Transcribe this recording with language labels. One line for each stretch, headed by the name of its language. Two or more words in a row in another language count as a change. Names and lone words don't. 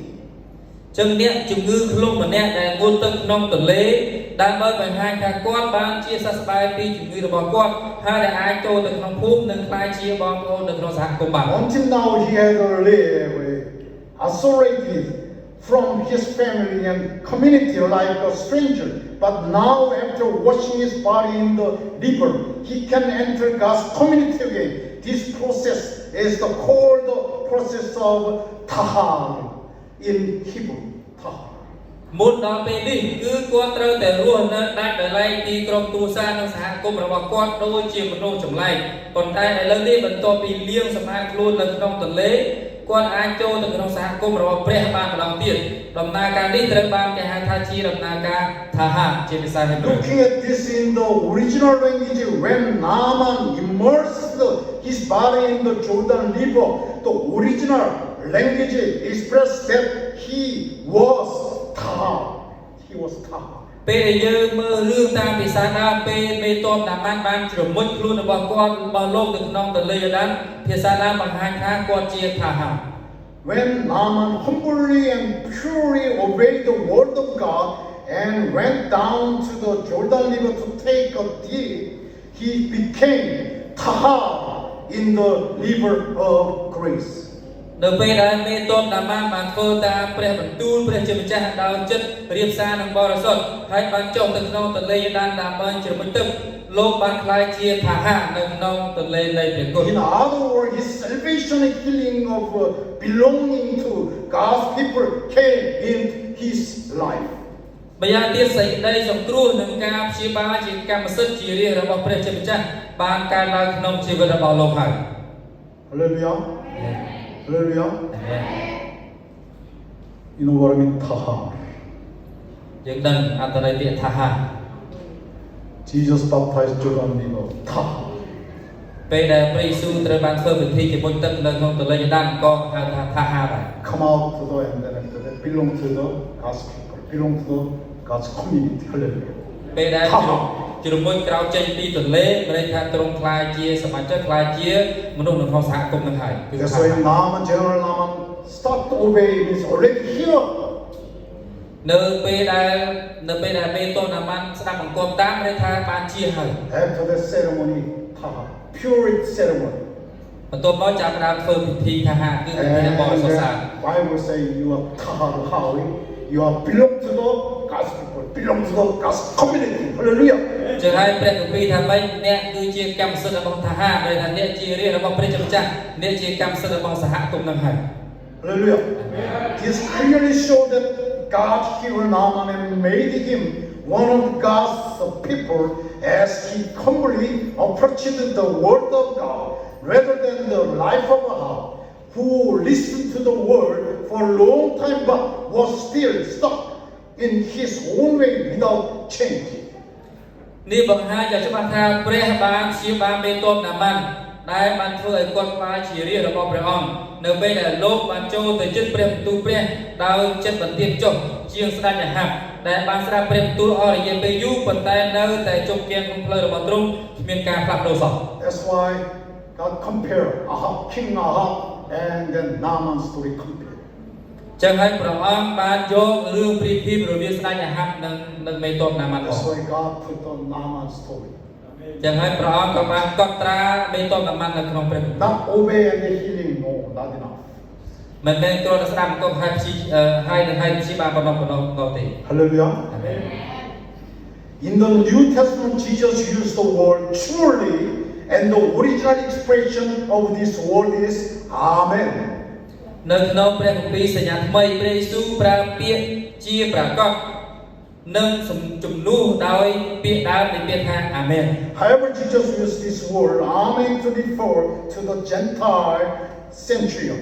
Khmer: ចឹងអ្នកជំងឺឃ្លុំម្នាក់ដែលងូតទឹកក្នុងទន្លេដើម្បីបង្ហាញថាគាត់បានជាសះស្បើយពីជំងឺរបស់គាត់ហើយដែលអាចចូលទៅក្នុងភូមិនិងក្លាយជាបងប្អូននៅក្នុងសហគមន៍បាន
English: Until now he had lived isolated from his family and community like a stranger. But now after washing his body in the river, he can enter God's community again. This process is called the process of tahar in Hebrew. Tahar.
Khmer: មុនដល់ពេលនេះគឺគាត់ត្រូវតែរស់នៅដាច់ដោយឡែកពីក្រុមគ្រួសារនិងសហគមន៍របស់គាត់ដូចជាមនុស្សចម្លែកប៉ុន្តែឥឡូវនេះបន្ទាប់ពីលាងសម្អាតខ្លួននៅក្នុងទន្លេគាត់អាចចូលទៅក្នុងសហគមន៍របស់ព្រះបានម្ដងទៀតដំណើរការនេះត្រូវបានគេហៅថាជាដំណើរការថាហាជាភាសាហេប្រឺ
English: Looking at this in the original language, when Naaman immersed his body in the Jordan River, the original language expressed that he was tahar. He was tahar.
Khmer: ពេលដែលយើងមើលរឿងតាមភាសាដើមពេលមេតបណាម៉ាន់បានជ្រមុជខ្លួនរបស់គាត់របស់លោកនៅក្នុងទន្លេយ៉ូដានភាសាដើមបង្ហាញថាគាត់ជាថាហា
English: When Naaman humbly and purely obeyed the word of God and went down to the Jordan River to take a dip, he became tahar in the river of grace.
Khmer: នៅពេលដែលមេតបណាម៉ាន់បានធ្វើតាមព្រះបន្ទូលព្រះជាម្ចាស់ដោយចិត្តរៀបសារនិងបរិសុទ្ធហើយបានចុះទៅក្នុងទន្លេយ៉ូដានដើម្បីជ្រមុជទឹកលោកបានក្លាយជាថាហានៅក្នុងទន្លេនៃព្រះគុណ
English: In other words, his salvation and healing of belonging to God's people came in his life.
Khmer: ម្យ៉ាងទៀតសេចក្តីសង្គ្រោះនិងការព្យាបាលជាកម្មសិទ្ធិជារាជរបស់ព្រះជាម្ចាស់បានកើតឡើងក្នុងជីវិតរបស់លោកហើយ
English: Hallelujah. Hallelujah. You know what I mean? Tahar.
Khmer: យើងដឹងអត្ថន័យពាក្យថាហា
English: Jesus baptized Jordan River. Tahar.
Khmer: ពេលដែលព្រះយេស៊ូវត្រូវបានធ្វើពិធីជំនុំទឹកនៅក្នុងទន្លេយ៉ូដានក៏ហៅថាថាហាដែរ
English: Come out to the and then after that belong to the God's people. Belong to the God's community. Hallelujah.
Khmer: ពេលដែលជ្រមុជក្រោយចេញពីទន្លេមានន័យថាទ្រង់ខ្លាយជាសមាជិកខ្លាយជាមនុស្សនៅក្នុងសហគមន៍នឹងហើយគឺ
English: That's why Naaman, General Naaman, start to obey means already here.
Khmer: នៅពេលដែលមេតបណាម៉ាន់ស្ដាប់បង្គាប់តាមមានន័យថាបានជាហើយ
English: After the ceremony, tahar, pure ceremony.
Khmer: បន្ទាប់មកចាប់ផ្ដើមធ្វើពិធីថាហាគឺពិធីបរិសុទ្ធសា
English: Bible say you are
Hebrew: tahar hawi.
English: You are belong to the God's people. Belong to the God's community. Hallelujah.
Khmer: ចឹងហើយព្រះគម្ពីរថាម៉េចអ្នកគឺជាកម្មសិទ្ធិរបស់ថាហាដែលថាអ្នកជារាជរបស់ព្រះជាម្ចាស់អ្នកជាកម្មសិទ្ធិរបស់សហគមន៍នឹងហើយ
English: Hallelujah. This clearly shows that God healed Naaman and made him one of God's people as he humbly approached the word of God rather than the life of Ahab, who listened to the word for a long time but was still stuck in his own way without change.
Khmer: នេះបង្ហាញយ៉ាងច្បាស់ថាព្រះបានព្យាបាលមេតបណាម៉ាន់ដែលបានធ្វើឲ្យគាត់ក្លាយជារាជរបស់ព្រះអង្គនៅពេលដែលលោកបានចូលទៅជិតព្រះបន្ទូលព្រះដោយចិត្តបន្ទាបចុះជាងស្ដេចអាហាបដែលបានស្ដាប់ព្រះបន្ទូលអស់រយៈពេលយូរប៉ុន្តែនៅតែជប់គាំងក្នុងផ្លូវរបស់ទ្រង់គ្មានការផ្លាស់ប្ដូរសោះ
English: That's why God compared Ahab, King Ahab, and then Naaman's story compared.
Khmer: ចឹងហើយព្រះអង្គបានយករឿងព្រាបធៀបរវាងស្ដេចអាហាបនិងមេតបណាម៉ាន់
English: That's why God put on Naaman's story.
Khmer: ចឹងហើយព្រះអង្គក៏បានកត់ត្រាមេតបណាម៉ាន់នៅក្នុងព្រះគម្ពីរ
English: Not obey and the healing, no, not enough.
Khmer: មិនមែនគ្រាន់តែស្ដាប់បន្ទាប់ហើយព្យាបាលប៉ុណ្ណោះទេ
English: Hallelujah. In the New Testament, Jesus used the word truly, and the original expression of this word is Amen.
Khmer: នៅក្នុងព្រះគម្ពីរសញ្ញាថ្មីព្រះយេស៊ូវប្រើពាក្យជាប្រកបនិងជំនួសដោយពាក្យដើមនៃពាក្យថាអាមែន
English: However, Jesus used this word Amen to refer to the Gentile centurions.